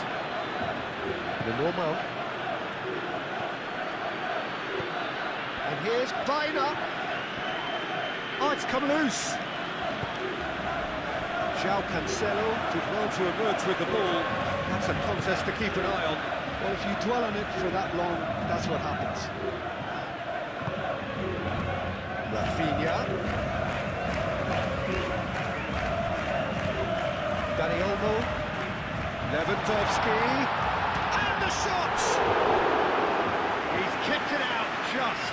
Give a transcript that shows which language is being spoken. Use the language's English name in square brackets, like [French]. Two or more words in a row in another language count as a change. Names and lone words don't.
[English] The normal. And here's Baina. Oh, it's come loose. João Cancelo did well to emerge with the ball. That's a contest to keep an eye on. Well, if you dwell on it for that long, that's what happens. Rafinha. Dani Olmo. Lewandowski. And the shot! He's kicked it out just.